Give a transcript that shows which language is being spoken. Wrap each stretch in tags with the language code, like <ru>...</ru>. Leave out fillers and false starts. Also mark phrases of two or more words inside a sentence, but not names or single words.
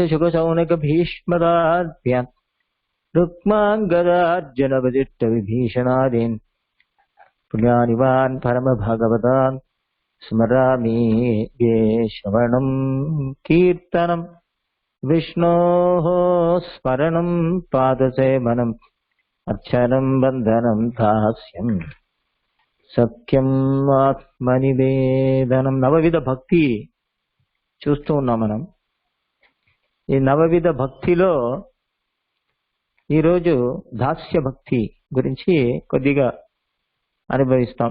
<sa>शुकशौनक भीष्मदार्भ्यान् रुक्माङ्गदार्जुन वसिष्ठ विभीषणादीन् पुण्यानिवान् परमभागवतान् स्मरामि ये श्रवणं कीर्तनं विष्णोः स्मरणं पादसेवनम् अर्चनं वन्दनं दास्यम् సత్యం ఆత్మనివేదనం.</sa> <te>నవవిధ భక్తి చూస్తూ ఉన్నాం మనం. ఈ నవవిధ భక్తిలో ఈరోజు దాస్య భక్తి గురించి కొద్దిగా అనుభవిస్తాం.</te>